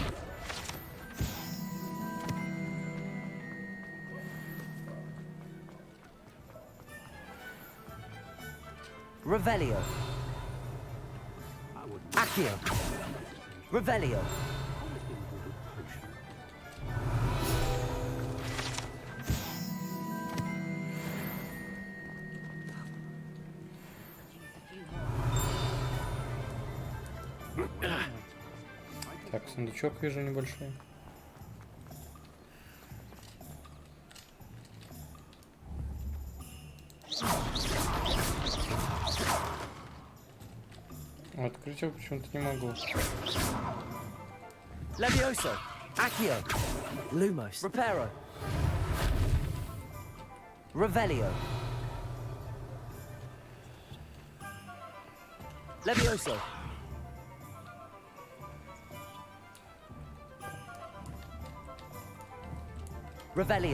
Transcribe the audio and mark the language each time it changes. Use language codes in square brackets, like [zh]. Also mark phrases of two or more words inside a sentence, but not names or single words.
[ru] Revelio. Accio. Revelio. Так, сундучок вижу небольшой. Открыть его почему-то не могу. Levioso. Accio. Lumos. Reparo. Revelio. Levioso. Revelio.